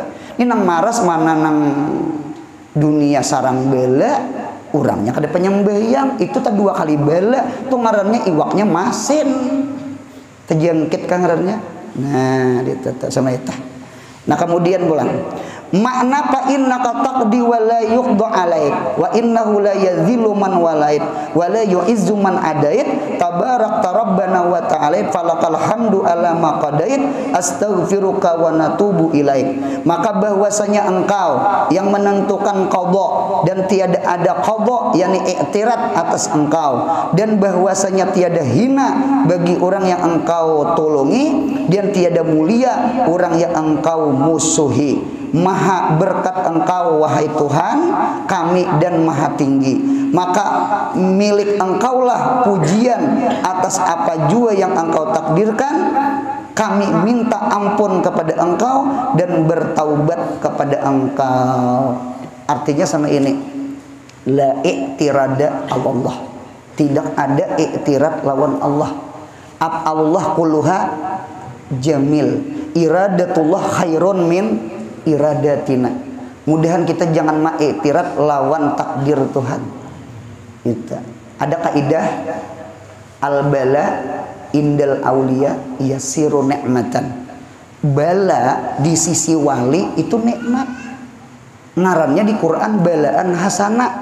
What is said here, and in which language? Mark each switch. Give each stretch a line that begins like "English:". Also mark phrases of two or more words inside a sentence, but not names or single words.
Banjar: Ini nang maras mana nang dunia sarang bala, urangnya kada penyembayang, itu tak 2 kali bala, tuh ngarannya iwaknya masin, terjangkit kan ngarannya. Nah, ditata sama itu. Nah kemudian bulan makna
Arabic: فإنك تقضي ولا يقضى عليك وإنه لا يذل من واليت ولا يعز من عاديت تباركت ربنا وتعالى فلك الحمد على ما قضيت أستغفرك ونتوب إليك.
Banjar: Maka bahwasanya engkau yang menentukan qada dan tiada ada qada, yakni i'tirat atas engkau, dan bahwasanya tiada hina bagi orang yang engkau tolongi, dan tiada mulia orang yang engkau musuhi. Maha berkat engkau wahai Tuhan kami dan maha tinggi, maka milik engkaulah pujian atas apa jua yang engkau takdirkan. Kami minta ampun kepada engkau dan bertaubat kepada engkau. Artinya sama ini,
Arabic: لا اعتراض الله,
Banjar: tidak ada i'tirad lawan Allah.
Arabic: الله كلها جميل إرادة الله خير من إرادتنا.
Banjar: Mudahan kita jangan ma'iktirat lawan takdir Tuhan. Itu.
Arabic: Ada kaidah البلاء عند الأولياء يصير نعمة.
Banjar: Bala di sisi wali itu nikmat. Ngarannya di Quran
Arabic: بلاء حسنا.